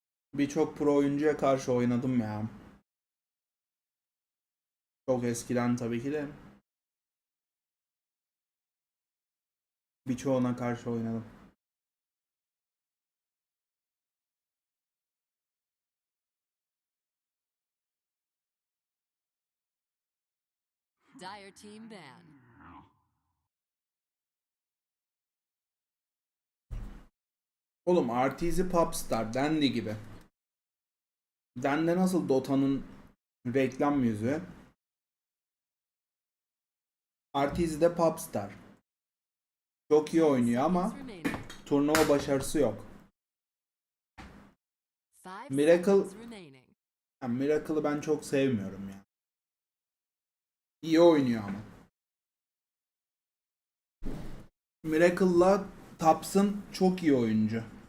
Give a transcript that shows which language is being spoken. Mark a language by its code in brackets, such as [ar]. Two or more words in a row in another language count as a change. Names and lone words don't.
[tr] Birçok pro oyuncuya karşı oynadım ya. Çok eskiden tabii ki de. Birçoğuna karşı oynadım. [en] Dire team ban. [tr] Oğlum Arteezy Popstar dendi gibi. Dendi nasıl Dota'nın reklam yüzü. Arteezy de Popstar. Çok iyi oynuyor ama [en] Remaining. [tr] turnuva başarısı yok. [en] 5 Miracle- seconds remaining. [tr] Yani Miracle'ı ben çok sevmiyorum ya. İyi oynuyor ama. Miracle'la Thompson çok iyi oyuncu.